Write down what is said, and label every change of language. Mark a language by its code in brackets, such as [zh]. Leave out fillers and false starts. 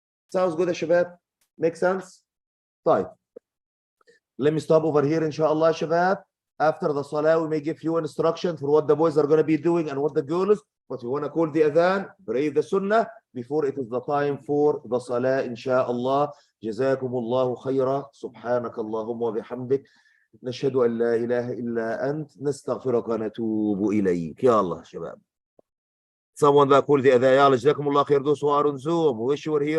[en] Sounds good, Shabab? Makes sense? Right. Let me stop over here, inshallah, Shabab. After the salah, we may give you instruction for what the boys are going to be doing and what the girls. But we want to call the adhan, pray the sunnah before it is the time for the salah, inshallah. Jazakumullahu khayra. Subhanakallahumma wa bihamdik. [ar] نشهد أن لا إله إلا أنت نستغفرك ونتوب إليك يا الله شباب. [en] Someone that called the adhan. [ar] يا الله جزاكم الله خير. [en] Those who are on Zoom, wish you were here with us physically. [ar] السلام عليكم.